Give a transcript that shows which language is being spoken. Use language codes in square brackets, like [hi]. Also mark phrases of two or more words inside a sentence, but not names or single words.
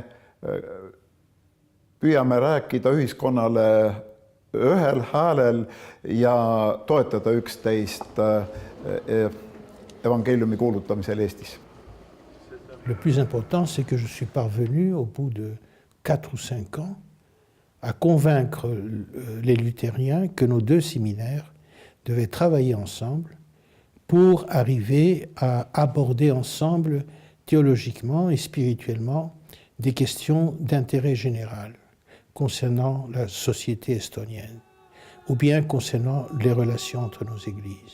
[et] püüame rääkida ühiskonnale ühel häälel ja toetada üksteist evangeeliumi kuulutamisel Eestis. [fr] Le plus important, c'est que je suis parvenu au bout de 4 ou 5 ans à convaincre les luthériens que nos 2 séminaires devaient travailler ensemble pour arriver à aborder ensemble théologiquement et spirituellement des questions d'intérêt général concernant la société estonienne ou bien concernant les relations entre nos églises.